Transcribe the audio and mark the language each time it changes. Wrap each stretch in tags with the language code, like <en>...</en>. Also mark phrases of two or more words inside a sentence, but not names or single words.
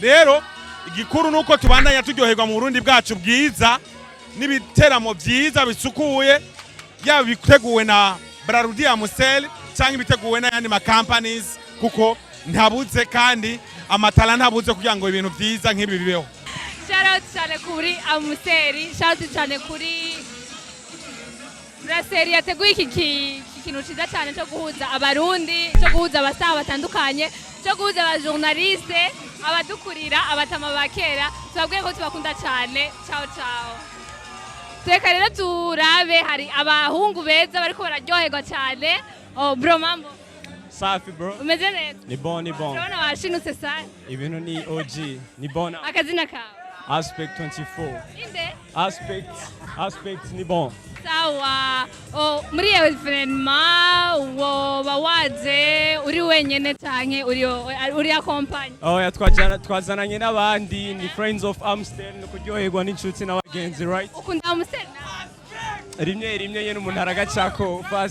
<rn>Rero igikuru nuko tubandanya turyoherwa mu Burundi bwacu bwiza n'ibiteramo byiza bisukuye, yaba biteguwe na Brarudi Amusel cyangwa ibiteguwe n'ayandi ma companies, kuko ntabuze kandi amatala ntabuze kugira ngo ibintu byiza nk'ibi bibeho.</rn> <en>Shout out</en> <rn>cyane kuri Amuseri,</rn> <en>shout out</en> <rn>cyane kuri Brasserie yateguye iki kintu ciza cyane cyo guhuza abarundi, cyo guhuza abasaha batandukanye, cyo guhuza aba journaliste, abadukurira, abatama bakera. Twabwiye ko tubakunda cyane.</rn> <it>Ciao ciao.</it> <rn>Teka rero turabe hari abahungu beza bariko bararyoherwa cyane.</rn> <en>Oh bro, mambo</en> <sw>safi bro.</sw> <rn>Umeze neza? Ni bon. Urabona washinutse sana. Ibintu ni OG. Ni bon. Akazina kawe? Aspect 24. inde Aspect ni bon. sawa muri evenema woba waje uri wenyene canke uri akompanye Oya twazananye n'abandi ni Friends of Amstel no kuryoherwa n'inshuti n'abagenzi right. ukunda Amstel rimwe nyene umuntu aragacako fast.</rn>